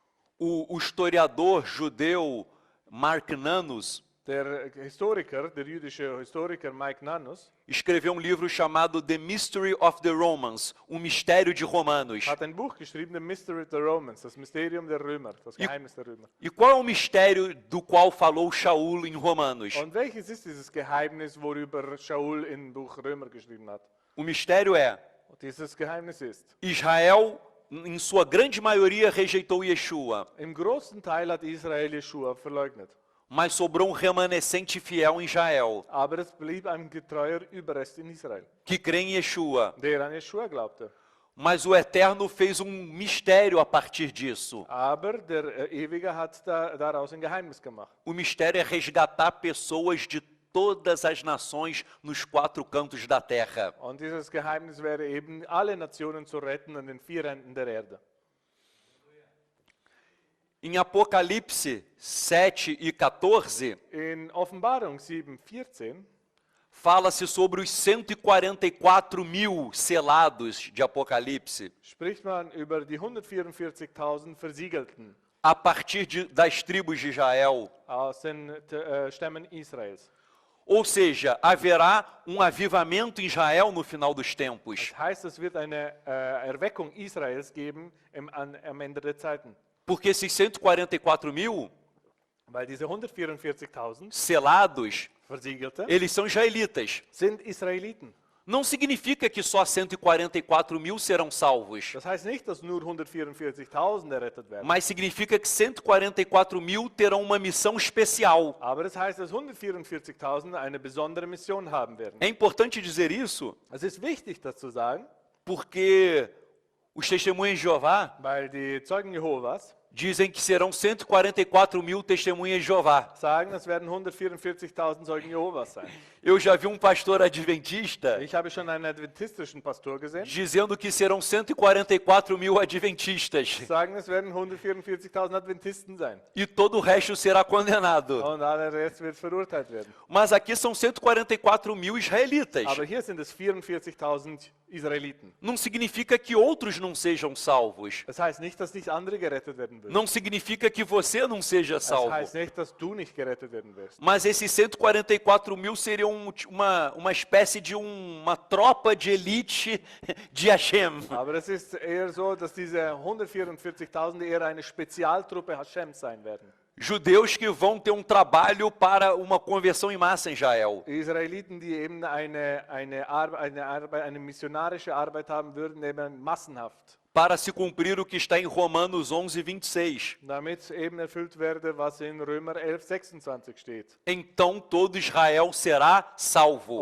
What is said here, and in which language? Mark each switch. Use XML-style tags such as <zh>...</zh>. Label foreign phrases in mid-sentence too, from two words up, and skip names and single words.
<pt>O historiador judeu Mark Nannus</pt> <de>Der Historiker, der jüdische Historiker Mike Nannus,</de> <pt>escreveu um livro chamado The Mystery of the Romans, um mistério de Romanos.</pt> <de>hat ein Buch geschrieben, The Mystery of the Romans, das Mysterium der Römer, das Geheimnis der Römer.</de> <pt>E qual é o mistério do qual falou Shaul em Romanos?</pt> <de>Und welches ist dieses Geheimnis, worüber Shaul im Buch Römer geschrieben hat?</de> <pt>O mistério é:</pt> <de>Und dieses Geheimnis ist,</de> <pt>Israel, em sua grande maioria, rejeitou Yeshua,</pt> <de>im großen Teil hat Israel Jeschua verleugnet.</de> <pt>mas sobrou um remanescente fiel em Israel,</pt> <de>Aber es blieb ein getreuer Überrest in Israel,</de> <pt>que crê em Yeshua.</pt> <de>der an Jeschua glaubte.</de> <pt>Mas o Eterno fez um mistério a partir disso.</pt> <de>Aber der Ewige hat daraus ein Geheimnis gemacht.</de> <pt>O mistério é resgatar pessoas de todas as nações nos 4 cantos da terra.</pt> <de>Und dieses Geheimnis wäre eben, alle Nationen zu retten an den 4 Enden der Erde.</de> <pt>Em Apocalipse 7 e 14,</pt> <de>In Offenbarung 7,14</de> <pt>fala-se sobre os 144 mil selados de Apocalipse,</pt> <de>spricht man über die 144.000 Versiegelten</de> <pt>a partir das tribos de Israel.</pt> <de>aus den Stämmen Israels.</de> <pt>Ou seja, haverá um avivamento em Israel no final dos tempos,</pt> <de>Das heißt, es wird eine Erweckung Israels geben am Ende der Zeiten.</de> <pt>porque esses 144 mil</pt> <de>Weil diese 144.000</de> <pt>selados,</pt> <de>Versiegelte</de> <pt>eles são israelitas.</pt> <de>sind Israeliten.</de> <pt>Não significa que só 144 mil serão salvos,</pt> <de>Das heißt nicht, dass nur 144.000 errettet werden.</de> <pt>mas significa que 144 mil terão uma missão especial.</pt> <de>Aber das heißt, dass 144.000 eine besondere Mission haben werden.</de> <pt>É importante dizer isso,</pt> <de>Es ist wichtig, das zu sagen,</de> <pt>porque os testemunhas de Jeová</pt> <de>weil die Zeugen Jehovas</de> <pt>dizem que serão 144 mil testemunhas de Jeová.</pt> <de>sagen, es werden 144.000 Zeugen Jehovas sein.</de> <pt>Eu já vi um pastor adventista</pt> <de>Ich habe schon einen adventistischen Pastor gesehen,</de> <pt>dizendo que serão 144 mil adventistas</pt> <de>sagen, es werden 144.000 Adventisten sein.</de> <pt>e todo o resto será condenado.</pt> <de>Und aller Rest wird verurteilt werden.</de> <pt>Mas aqui são 144 mil israelitas.</pt> <de>Aber hier sind es 44.000 Israeliten.</de> <pt>Não significa que outros não sejam salvos.</pt> <de>Das heißt nicht, dass nicht andere gerettet werden würden.</de> <pt>Não significa que você não seja</pt> <de>Das</de> <pt>salvo.</pt> <de>heißt nicht, dass du nicht gerettet werden wirst.</de> <pt>Mas esses 144 mil seriam uma espécie de uma tropa de elite de Hashem.</pt> <de>Aber es ist eher so, dass diese 144.000 eher eine Spezialtruppe Hashem sein werden.</de> <pt>Judeus que vão ter um trabalho para uma conversão em massa em Israel.</pt> <de>Israeliten, die eben eine missionarische Arbeit haben würden, eben massenhaft.</de> <pt>Para se cumprir o que está em Romanos 11, 26.</pt> <de>Damit eben erfüllt werde, was in Römer 11, 26 steht.</de> <pt>Então todo Israel será salvo.</pt>